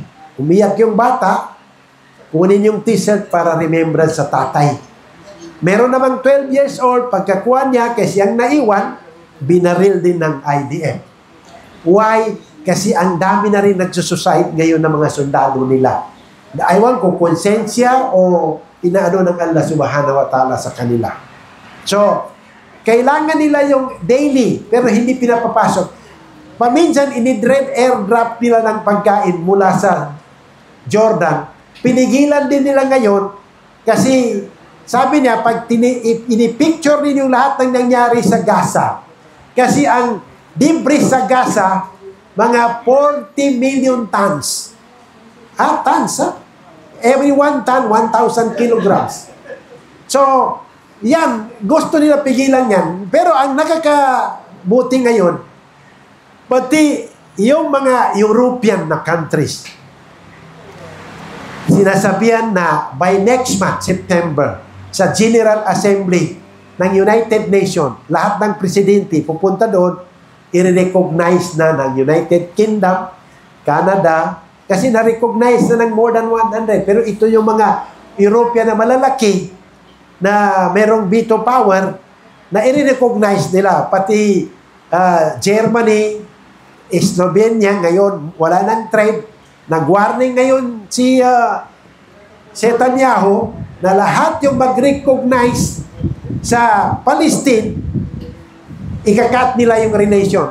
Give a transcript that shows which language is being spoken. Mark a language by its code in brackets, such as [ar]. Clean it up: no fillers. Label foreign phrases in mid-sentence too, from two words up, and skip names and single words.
[tl] Umiyak yung bata, kunin yung t-shirt para remembrance sa tatay. Meron namang 12 years old, pagkakuha niya, kasi ang naiwan, binaril din ng IDF. Why? Kasi ang dami na rin nagsusuicide ngayon ng mga sundalo nila. Aywan ko, konsensya o inaano ng Allah [ar] سبحانه وتعالى [tl] sa kanila. So, kailangan nila yung daily, pero hindi pinapapasok. Paminsan, inidread airdrop nila ng pagkain mula sa Jordan. Pinigilan din nila ngayon kasi sabi niya, pag inipicture ninyo lahat ng nangyari sa Gaza, kasi ang debris sa Gaza, mga 40 million tons. [en] Tons, ha? Every 1 ton, 1,000 kilograms. [tl] So, yan, gusto nila pigilan yan. Pero ang nakakabuti ngayon, pati yung mga European na countries, sinasabihan na [en] by next month, [tl] September, sa General Assembly ng United Nations, lahat ng presidente pupunta doon, i-recognize na ng United Kingdom, Canada, kasi na-recognize na ng [en] more than 100. [tl] Pero ito yung mga European na malalaki na merong [en] veto power [tl] na i-recognize nila. Pati Germany, Slovenia, ngayon wala ng trade. Nag-warning ngayon si Netanyahu na lahat yung mag-recognize sa Palestine, ikakat nila yung relation.